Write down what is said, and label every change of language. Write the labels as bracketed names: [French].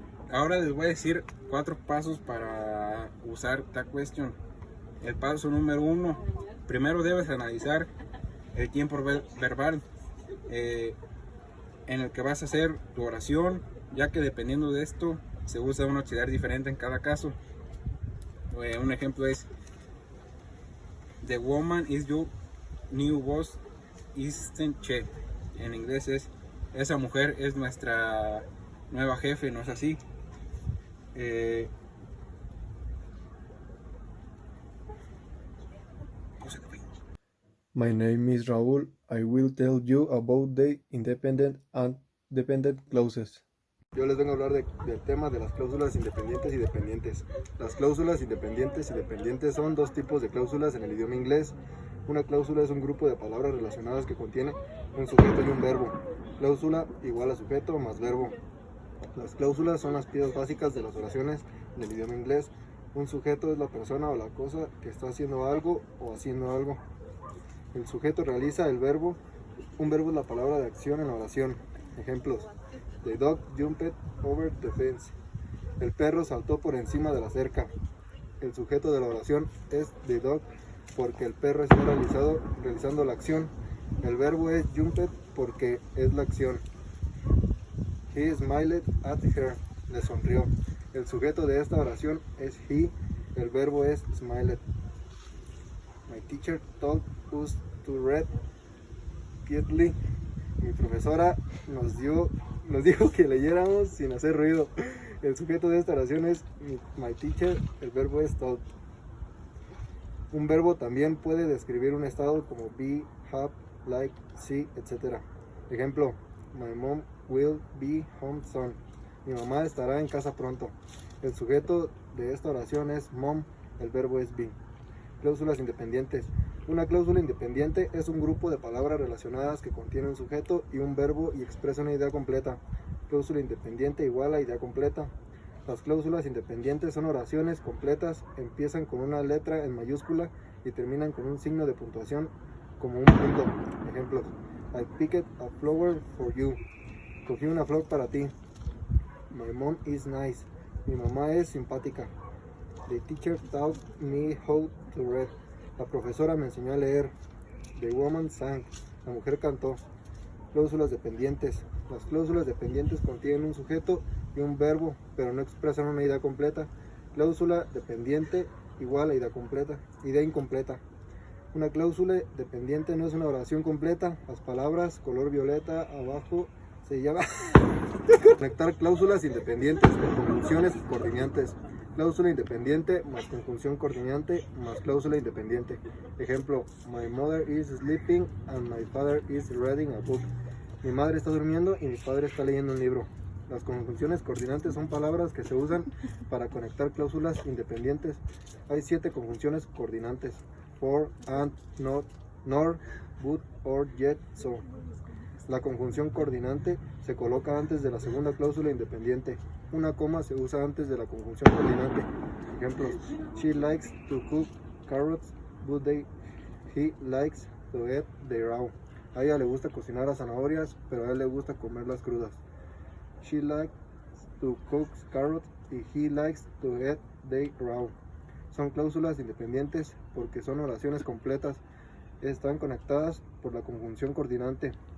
[Spanish] Ahora les voy a decir 4 pasos para usar Tag Question. El paso número 1: primero debes analizar el tiempo verbal en el que vas a hacer tu oración, ya que dependiendo de esto se usa un auxiliar diferente en cada caso. Un ejemplo es: [English] The woman is your new boss, isn't she? [Spanish] En inglés es: esa mujer es nuestra nueva jefe, ¿no es así? [English] My name is Raúl. I will tell you about the independent and dependent clauses. [Spanish] Yo les vengo a hablar del tema de las cláusulas independientes y dependientes. Las cláusulas independientes y dependientes son 2 tipos de cláusulas en el idioma inglés. Una cláusula es un grupo de palabras relacionadas que contiene un sujeto y un verbo. Cláusula igual a sujeto más verbo. Las cláusulas son las piezas básicas de las oraciones en el idioma inglés. Un sujeto es la persona o la cosa que está haciendo algo o haciendo algo. El sujeto realiza el verbo. Un verbo es la palabra de acción en la oración. [English] Ejemplos: The dog jumped over the fence. [Spanish] El perro saltó por encima de la cerca. El sujeto de la oración es the dog porque el perro está realizando la acción. El verbo es jumped porque es la acción. [English] He smiled at her. [Spanish] Le sonrió. El sujeto de esta oración es he. El verbo es smiled. [English] My teacher told us to read quietly. [Spanish] Mi profesora nos dijo que leyéramos sin hacer ruido. El sujeto de esta oración es my teacher. El verbo es told. Un verbo también puede describir un estado como be, have, like, see, etc. [English] Ejemplo: My mom will be home soon. [Spanish] Mi mamá estará en casa pronto. El sujeto de esta oración es mom. El verbo es be. Cláusulas independientes. Una cláusula independiente es un grupo de palabras relacionadas que contiene un sujeto y un verbo y expresa una idea completa. Cláusula independiente igual a idea completa. Las cláusulas independientes son oraciones completas, empiezan con una letra en mayúscula y terminan con un signo de puntuación como un punto. [English] Ejemplos: I picked a flower for you. [Spanish] Cogí una flor para ti. [English] My mom is nice. [Spanish] Mi mamá es simpática. [English] The teacher taught me how to read. [Spanish] La profesora me enseñó a leer. [English] The woman sang. [Spanish] La mujer cantó. Cláusulas dependientes. Las cláusulas dependientes contienen un sujeto y un verbo, pero no expresan una idea completa. Cláusula dependiente igual a idea completa, idea incompleta. Una cláusula dependiente no es una oración completa. Las palabras color violeta abajo se llama conectar cláusulas independientes con conjunciones coordinantes. Cláusula independiente más conjunción coordinante más cláusula independiente. [English] Ejemplo: My mother is sleeping and my father is reading a book. [Spanish] Mi madre está durmiendo y mi padre está leyendo un libro. Las conjunciones coordinantes son palabras que se usan para conectar cláusulas independientes. Hay 7 conjunciones coordinantes: for, and, not, nor, but, or, yet, so. La conjunción coordinante se coloca antes de la segunda cláusula independiente. Una coma se usa antes de la conjunción coordinante. [English] Ejemplos: She likes to cook carrots, but he likes to eat them raw. [Spanish] A ella le gusta cocinar las zanahorias, pero a él le gusta comerlas crudas. [English] She likes to cook carrots y he likes to eat them raw. [Spanish] Son cláusulas independientes porque son oraciones completas. Están conectadas por la conjunción coordinante.